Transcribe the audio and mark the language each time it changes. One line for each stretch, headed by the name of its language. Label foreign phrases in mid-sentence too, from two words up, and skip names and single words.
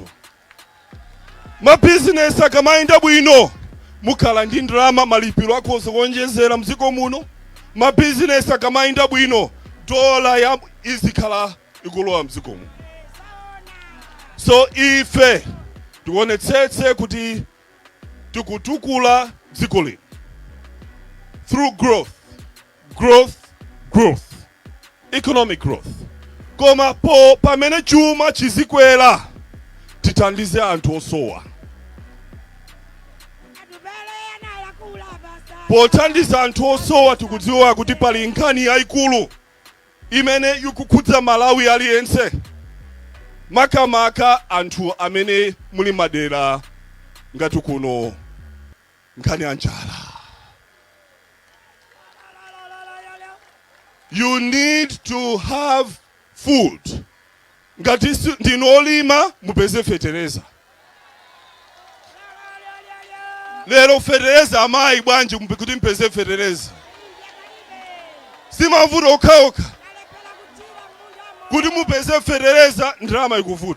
Nyanja: Ma business akamayenda bwino mukhala ndi ndalama, malipiro akhoza kuonjezera mdziko muno. Ma business akamayenda bwino dola ya izikhala ikulowa mdziko muno. So ife tionetsetse kuti tikutukula dziko lino
English: through growth, economic growth.
Nyanja: Koma pamene chuma chizikwera tithandize anthu osowa. Pothandiza anthu osowa tikudziwa kuti pali nkhani yayikulu imene ikukhudza Malawi aliyense. Makamaka anthu amene muli madera ngati kuno nkhani ya njala.
English: You need to have food.
Nyanja: Ngati ndinolima mupeze fertilizer. Lero fertilizer amayi bwanji kuti mpeze fertilizer. Simavuta okhaokha. Kuti mupeze fertilizer ndrama ikuvuta.